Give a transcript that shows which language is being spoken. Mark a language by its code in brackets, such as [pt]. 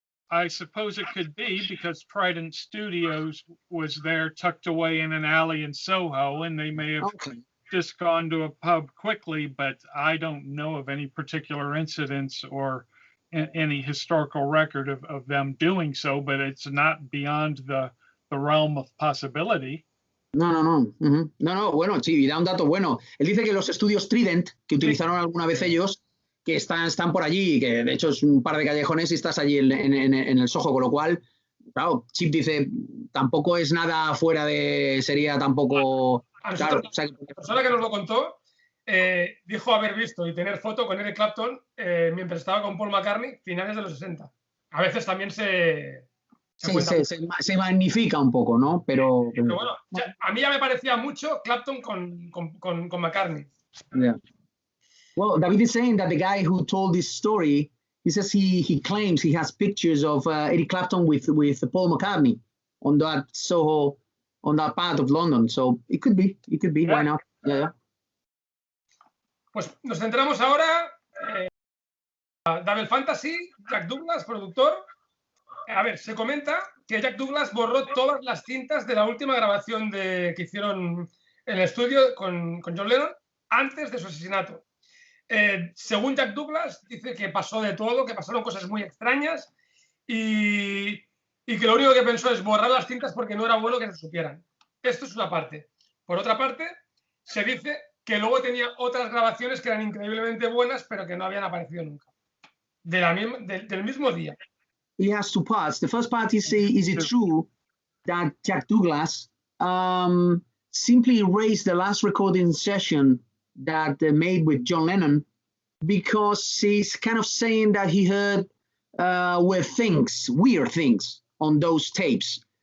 [en] I suppose it could be because Trident Studios was there tucked away in an alley in Soho, and they may have just gone to a pub quickly, but I don't know of any particular incidents or any historical record of them doing so, but it's not beyond the realm of possibility. No. [es] No, bueno, sí, y da un dato bueno. Él dice que los estudios Trident, que utilizaron alguna vez ellos, que están por allí, que de hecho es un par de callejones y estás allí en el Soho, con lo cual, claro, Chip dice, tampoco es nada fuera sería tampoco... Claro, la persona que nos lo contó dijo haber visto y tener foto con Eric Clapton mientras estaba con Paul McCartney, finales de los 60. A veces también se magnifica un poco, ¿no? Pero bueno, a mí ya me parecía mucho Clapton con McCartney. [en] Yeah. Well, David is saying that the guy who told this story, he says he claims he has pictures of Eric Clapton with Paul McCartney on that Soho, on that part of London. So it could be. Yeah. Why not? Yeah. [es] Pues nos centramos ahora Double Fantasy, Jack Douglas, productor. A ver, se comenta que Jack Douglas borró todas las cintas de la última grabación que hicieron en el estudio con John Lennon antes de su asesinato. Según Jack Douglas, dice que pasó de todo, que pasaron cosas muy extrañas y que lo único que pensó es borrar las cintas porque no era bueno que se supieran. Esto es una parte. Por otra parte, se dice que luego tenía otras grabaciones que eran increíblemente buenas, pero que no habían aparecido nunca. Del mismo día. [en] He has two parts. The first part is it true that Jack Douglas simply erased the last recording session that they made with John Lennon because he's kind of saying that he heard weird things on those tapes.